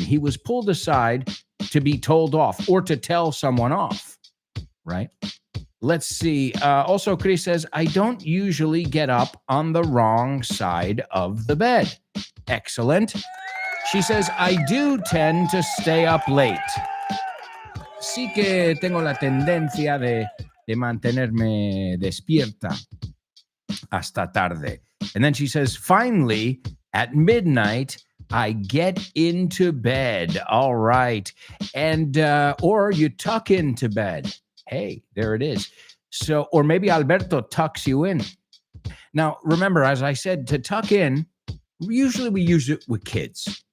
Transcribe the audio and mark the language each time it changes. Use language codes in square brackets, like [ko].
[en] He was pulled aside to be told off, or to tell someone off, right? Let's see. Also, Chris says, I don't usually get up on the wrong side of the bed. Excellent. She says, I do tend to stay up late. [es] Sí que tengo la tendencia de mantenerme despierta hasta tarde. [en] And then she says, finally, at midnight, I get into bed. All right. And, or you tuck into bed. Hey, there it is. So, or maybe Alberto tucks you in. Now, remember, as I said, to tuck in, usually we use it with kids.